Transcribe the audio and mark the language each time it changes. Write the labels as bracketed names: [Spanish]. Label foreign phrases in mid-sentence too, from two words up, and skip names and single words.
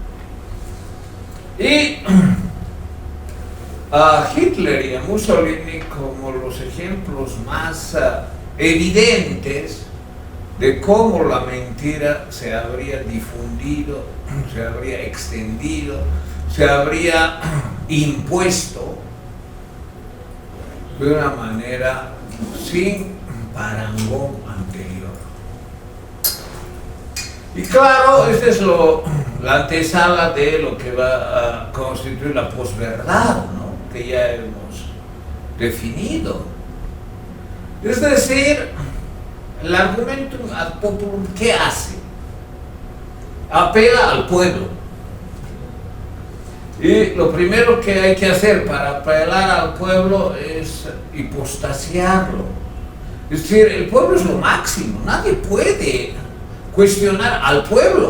[Spanish] Y a Hitler y a Mussolini como los ejemplos más evidentes de cómo la mentira se habría difundido, se habría extendido, se habría impuesto de una manera sin parangón anterior. Y claro, esta es la antesala de lo que va a constituir la posverdad, ¿no?, que ya hemos definido. Es decir, el [Latin] argumentum ad populum, [Spanish] ¿qué hace? Apela al pueblo. Y lo primero que hay que hacer para apelar al pueblo es hipostasiarlo. Es decir, el pueblo es lo máximo, nadie puede cuestionar al pueblo.